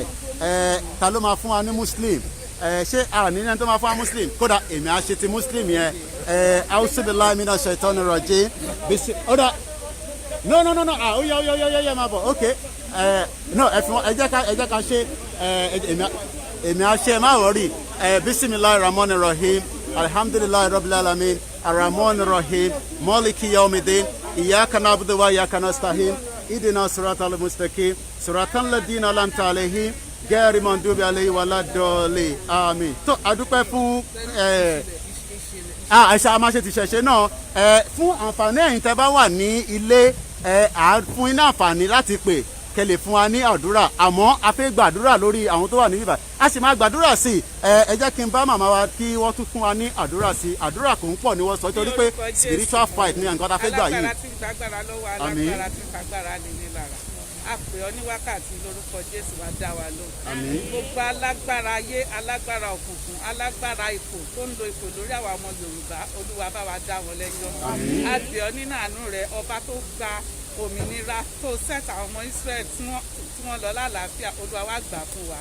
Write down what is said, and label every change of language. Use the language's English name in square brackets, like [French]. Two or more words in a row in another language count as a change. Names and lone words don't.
[Yoruba] Ta ló máa fún wa ní Muslim? Ṣé àní ẹni tó máa fún wa Muslim? Kódà èmi á ṣe ti Muslim yẹn. [Arabic] أعوذ بالله من الشيطان الرجيم. [Yoruba] Ó dà. No. Ó yẹ máa bọ̀. Okay. No, ẹ jẹ́ ká ṣe èmi á ṣe má wọrí. [Arabic] بسم الله الرحمن الرحيم الحمد لله رب العالمين. الرحمن الرحيم مالك يوم الدين إياك نعبد وإياك نستعين اهدنا الصراط المستقيم صراط الذين أنعمت عليهم غير المغضوب عليهم ولا الضالين. [Yoruba] Àmín. Tó adúpẹ́ fún àìsàn amáṣe ti ṣẹ̀ṣẹ̀ náà fún àǹfààní ẹ̀yin tẹ́ bá wà ní ilé fún iná àǹfààní láti pè kẹlẹ̀ fún wa ní àdúrà àmọ́ a fẹ́ gbàdúrà lórí àwọn tó wà níbí báyìí a sì máa gbàdúrà sí i ẹ jẹ́ kí n bá màmá wa kí wọ́n tún fún wa ní àdúrà sí i àdúrà kò ń pọ̀ ní wọ́n sọ torí pé [English] spiritual fight [Yoruba] ní nǹkan tá a fẹ́ gbà yìí. alágbára tí ń gbàgbára lọ́wọ́ alágbára tí ń gbàgbára nìyí lára a pè ọ́ ní wákàtí lórúkọ Jésù wá dá wa lóhùn. gbogbo alágbára ayé alágbára òkùnkùn alágbára ipò tó ń lo ipò lórí àwa ọmọ Yorùbá Olúwa bá wa dá wọn lẹ́jọ́. a pè ọ́ nínú àánú rẹ ọba tó gba òmìnira tó sẹ́ta ọmọ Israel tí wọ́n lọ lálàáfíà Olúwa wá gbà fún wa.